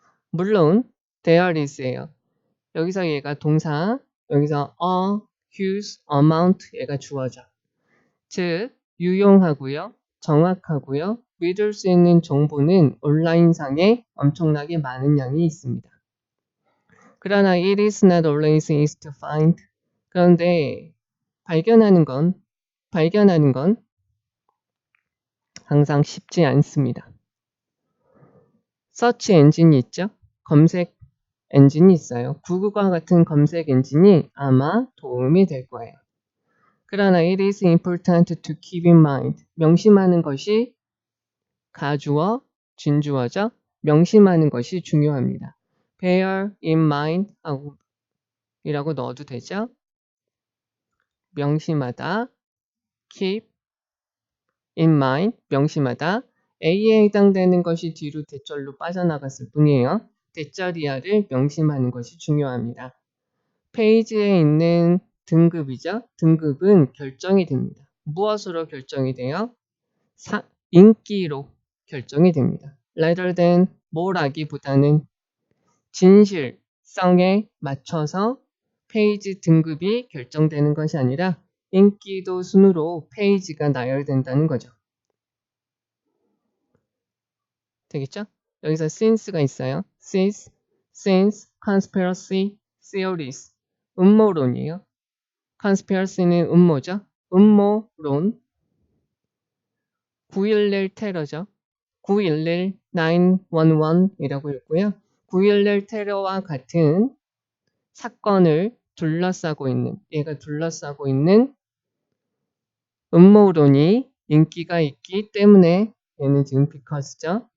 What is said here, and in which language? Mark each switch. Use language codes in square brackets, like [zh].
[ko] 물론 [en] there is [ko] 예요. 여기서 얘가 동사, 여기서 a, huge, amount 얘가 주어져. 즉 유용하고요, 정확하고요, 믿을 수 있는 정보는 온라인상에 엄청나게 많은 양이 있습니다. 그러나 [en] it is not always easy to find. [ko] 그런데 발견하는 건 항상 쉽지 않습니다. 서치 엔진이 있죠? 검색 엔진이 있어요. 구글과 같은 검색 엔진이 아마 도움이 될 거예요. 그러나 [en] it is important to keep in mind. [ko] 명심하는 것이 가주어, 진주어죠? 명심하는 것이 중요합니다. [en] bear in mind [ko] 이라고 넣어도 되죠? 명심하다, [en] keep in mind, 명심하다. [ko] A에 해당되는 것이 뒤로 대절로 빠져나갔을 뿐이에요. 대절이야를 명심하는 것이 중요합니다. 페이지에 있는 등급이죠. 등급은 결정이 됩니다. 무엇으로 결정이 돼요? 인기로 결정이 됩니다. [en] rather than [ko] 뭐라기보다는 진실성에 맞춰서 페이지 등급이 결정되는 것이 아니라 인기도 순으로 페이지가 나열된다는 거죠. 되겠죠? 여기서 since가 있어요. [en] since, conspiracy, theories. [ko] 음모론이에요. conspiracy는 음모죠. 음모론. 9.11 테러죠. 9.11 911이라고 읽고요. 9.11 테러와 같은 사건을 얘가 둘러싸고 있는 음모론이 인기가 있기 때문에 얘는 지금 because죠.